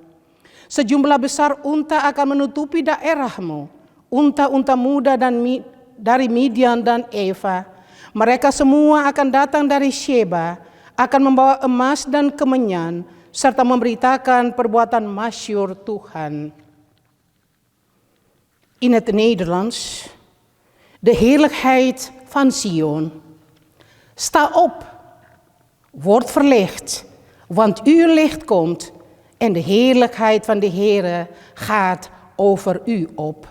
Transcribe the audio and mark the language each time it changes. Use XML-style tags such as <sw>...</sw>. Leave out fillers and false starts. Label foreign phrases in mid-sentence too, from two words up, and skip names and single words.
<id>Sejumlah besar unta akan menutupi daerahmu. Unta-unta muda dari Midian dan Eva. Mereka semua akan datang dari Sheba. Akan membawa emas dan kemenyan. Serta memberitakan perbuatan masyhur Tuhan.</id> <nl>In het Nederlands, de heerlijkheid van Sion. Sta op, word verlicht, want uw licht komt en de heerlijkheid van de Heere gaat over u op.</nl>